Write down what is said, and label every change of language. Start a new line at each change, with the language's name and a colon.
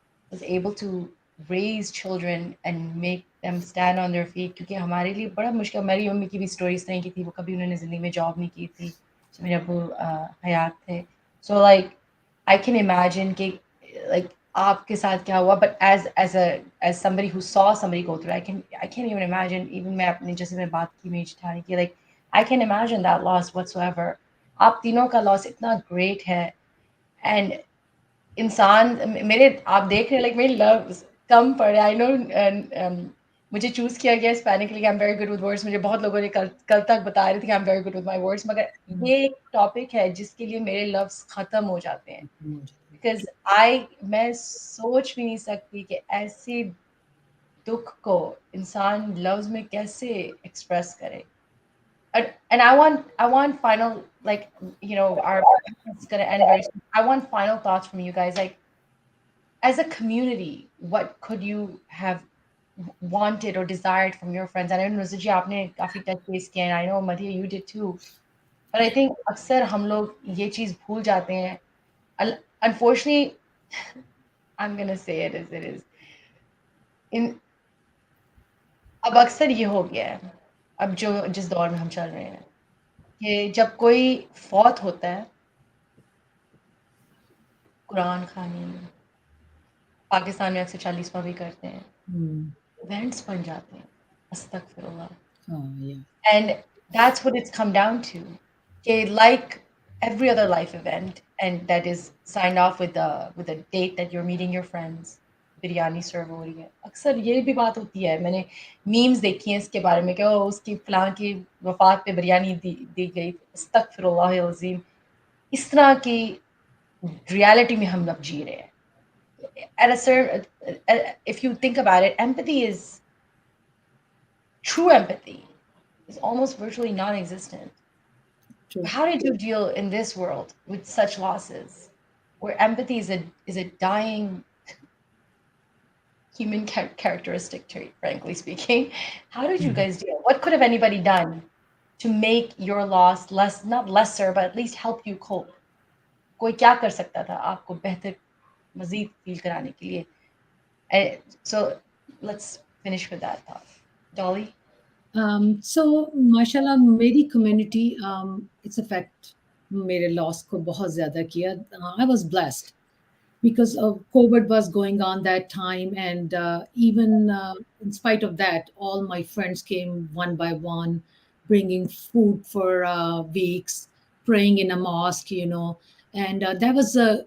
English: was able to raise children and make them stand on their feet,
Hindi: क्योंकि हमारे लिए बड़ा मुश्किल, मेरी मम्मी की भी स्टोरी इस तरह की थी, वो कभी उन्होंने ज़िंदगी में जॉब नहीं की थी जब मेरे अब्बू हयात थे,
English: so like I can imagine कि like आपके साथ क्या हुआ, but as somebody who saw somebody go through, I can't even imagine, even मैं अपने जैसे मैं बात की मेरी जेठानी की, like I can imagine that loss whatsoever.
Hindi: आप तीनों का लॉस इतना ग्रेट है, एंड इंसान मेरे आप देख रहे हैं लाइक मेरे लव्स कम पड़े, आई नो मुझे चूज किया गया स्पेनिक लिए,
English: I am very good with words,
Hindi: मुझे बहुत लोगों ने कल कल तक बता रहे थे कि
English: I am very good with my words,
Hindi: मगर ये एक टॉपिक है जिसके लिए मेरे लव्स खत्म हो जाते हैं, बिकॉज मैं सोच भी नहीं सकती कि ऐसे दुख को इंसान लव्स में कैसे एक्सप्रेस करे.
English: And I want final, like, our podcast is gonna end very soon. I want final thoughts from you guys. Like, as a community, what could you have wanted or desired from your friends? I know Nuzaji आपने काफी touch base किया, and I know Madhiya you did too. But I think
Hindi: अक्सर हम लोग ये चीज भूल जाते हैं.
English: Unfortunately, I'm gonna say it as it is.
Hindi: In अब अक्सर ये हो गया है. अब जो जिस दौर में हम चल रहे हैं कि जब कोई फौत होता है, कुरान खानी पाकिस्तान में अक्सर 40वां भी करते हैं, इवेंट्स बन जाते हैं, अस्तगफिरुल्लाह.
English: Yeah. And that's what it's come down to. Okay, like every other life event, and that is signed off with a date that you're meeting your friends.
Hindi: Biryani सर्व हो रही है, अक्सर ये भी बात होती है, मैंने मीम्स देखी हैं इसके बारे में कि उसकी फलां की वफात पे बिरयानी दी गई, अस्तगफिरुल्लाह अज़ीम. इस तरह की रियलिटी में हम अब जी रहे हैं.
English: At a certain, if you think about it, empathy is true empathy is almost virtually non-existent. True. How did you deal in this world with such losses, where empathy is a dying human characteristic trait, frankly speaking? How did you guys deal? What could have anybody done to make your loss less, not lesser, but at least help you cope?
Hindi: कोई क्या कर सकता था आपको बेहतर मजीद feel कराने के लिए?
English: So let's finish with that thought. Dolly?
Hindi: So माशाल्लाह मेरी community
English: it's affect
Hindi: मेरे loss को बहुत ज़्यादा किया.
English: I was blessed because of COVID was going on that time, and even in spite of that, all my friends came one by one, bringing food for weeks, praying in a mosque, and that was